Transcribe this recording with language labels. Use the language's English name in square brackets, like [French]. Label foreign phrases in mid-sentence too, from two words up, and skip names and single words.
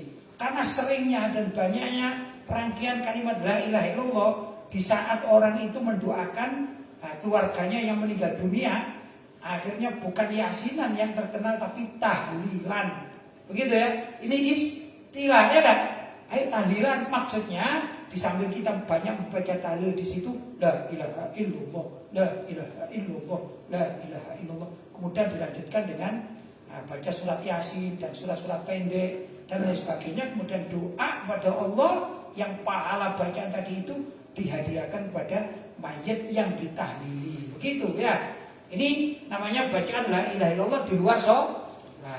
[Indonesian] Karena seringnya dan banyaknya rangkaian kalimat [Arabic] la ilaha illallah [Indonesian] di saat orang itu mendoakan keluarganya yang meninggal dunia, akhirnya bukan yasinan yang terkenal tapi tahlilan. Begitu ya. Ini istilah ya kan? Ayo tahlilan, maksudnya di samping kita banyak membaca tahlil di situ [Arabic] la ilaha illallah, la ilaha illallah, la ilaha illallah. [Indonesian] Kemudian dilanjutkan dengan baca surat yasin dan surat-surat pendek dan lain sebagainya. Kemudian doa kepada Allah yang pahala bacaan tadi itu dihadiahkan kepada mayit yang ditahlili. Begitu ya. Ini namanya bacaan [Arabic] la ilaha illallah [Indonesian] di luar sholat.